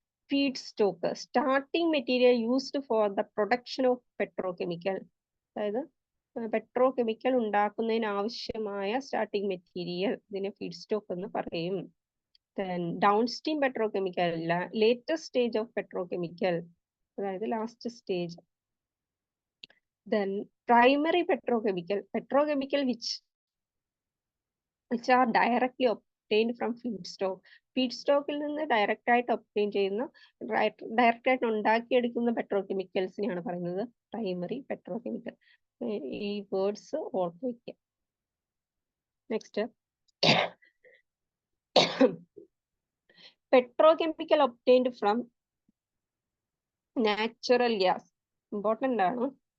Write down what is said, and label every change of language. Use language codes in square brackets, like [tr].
[en] feedstock, starting material used for the production of petrochemical, [ml] അതായത് petrochemical ഉണ്ടാക്കുന്നതിന് ആവശ്യമായ starting material, ഇതിനെ feed stock എന്ന് പറയും. [en] Downstream petrochemical, latest stage of petrochemical, അതായത് last stage. Then primary petrochemical, petrochemical which are directly obtained from feedstock. [ml] ഫീഡ്സ്റ്റോക്കിൽ നിന്ന് direct ആയിട്ട് obtain ചെയ്യുന്ന, ഡയറക്റ്റ് ആയിട്ട് ഉണ്ടാക്കിയെടുക്കുന്ന പെട്രോകെമിക്കൽസിനെയാണ് പറയുന്നത് പ്രൈമറി പെട്രോകെമിക്കൽ. ഈ വേർഡ്സ് ഓർത്ത് വയ്ക്കുക. [en] Next, petrochemical obtained from natural gas, important ആണ്.